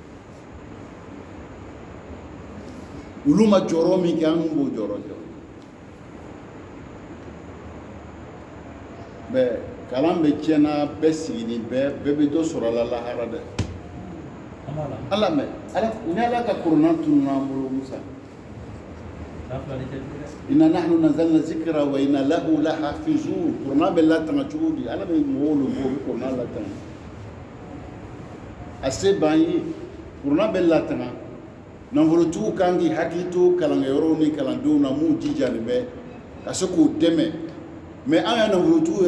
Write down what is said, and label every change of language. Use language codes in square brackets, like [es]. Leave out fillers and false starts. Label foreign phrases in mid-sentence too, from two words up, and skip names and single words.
[bm] olu ma jɔyɔrɔ min kɛ an n'u b'o jɔyɔrɔ kɛ mais kalan bɛ tiɲɛna bɛɛ sigini bɛɛ bɛ dɔ sɔrɔ a la lahara dɛ ala mɛ ni ala ka qur'an tununa an bolo musa [ar] إنا نحن نزلنا الذكر وإنا له لحافظون [bm] qur'an bɛ latanga cogo di ala bɛ mɔgɔw le bɔ qur'an latanga a se b'an ye qur'an bɛ latanga nafolotigiw kan k'i hakili to kalankɛyɔrɔw ni kalandenw na mun jijalen bɛ ka se k'o dɛmɛ mais an ya nafolotigiw